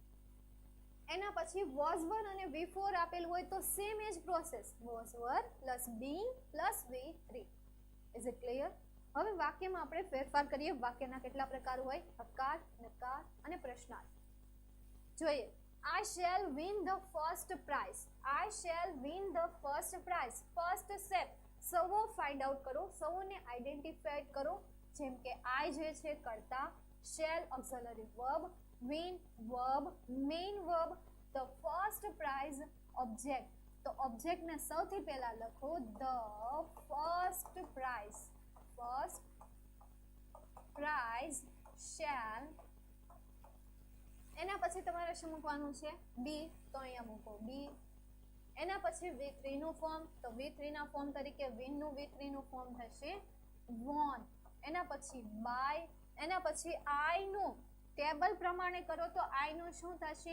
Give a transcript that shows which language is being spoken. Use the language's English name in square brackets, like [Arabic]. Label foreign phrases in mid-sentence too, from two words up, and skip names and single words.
[Gujarati] એના પછી [English] was were [Gujarati] અને V4 આપેલું હોય તો [English] same as process, was were plus being plus V3. is it clear? [Gujarati] હવે વાક્યમાં આપણે ફેરફાર કરીએ. વાક્યના કેટલા પ્રકાર હોય? હકાર, નકાર અને પ્રશ્નાર્થ. જોઈએ. [English] I shall win the first prize. I shall win the first prize. First step, [Gujarati] સવો [English] find out [Gujarati] કરો, સવોને આઈડેન્ટિફાઈડ કરો. જેમ કે I જે છે કર્તા, [English] shall auxiliary verb, win verb, main verb, the first prize object. [Gujarati] તો ઓબ્જેક્ટને સૌથી પહેલા લખો [English] the first prize. First prize shall. [Gujarati] એના પછી તમારે શું મૂકવાનું છે? બી, તો અહીંયા મૂકો બી. એના પછી V3 નું ફોર્મ, તો V3 ના ફોર્મ તરીકે વિન નું V3 નું ફોર્મ થશે વોન. એના પછી બાય. એના પછી આઈ નું ટેબલ પ્રમાણે કરો તો આઈ નું શું થશે?